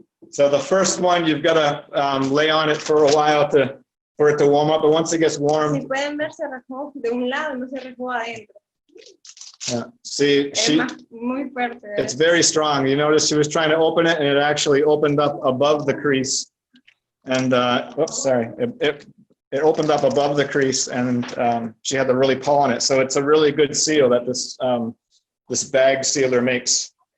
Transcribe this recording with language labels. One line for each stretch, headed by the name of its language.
English: So the first one, you've got to lay on it for a while for it to warm up, but once it gets warm,
Spanish: Si pueden ver, se recoge de un lado, no se recoge adentro.
English: see,
Spanish: Es muy fuerte.
English: it's very strong. You notice she was trying to open it, and it actually opened up above the crease. And oops, sorry, it opened up above the crease, and she had to really pull on it. So it's a really good seal that this bag sealer makes.